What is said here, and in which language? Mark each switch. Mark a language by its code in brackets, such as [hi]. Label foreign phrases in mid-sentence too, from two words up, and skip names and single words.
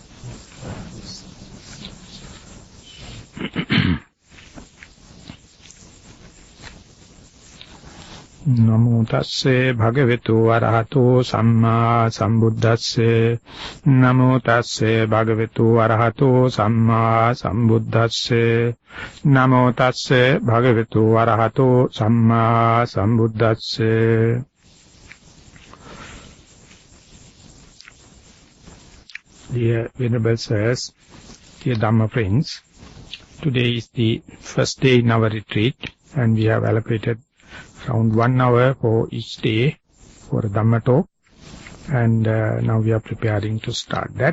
[pi] Namo tasse bhagavato arahato samma sambuddhasse. Namo tasse bhagavato arahato samma sambuddhasse. Namo tasse bhagavato arahato samma sambuddhasse. [en] Dear Venerable Sirs, dear Dhamma friends, today is the first day in our retreat, and we have allocated around 1 hour for each day for a Dhamma talk, and now we are preparing to start that.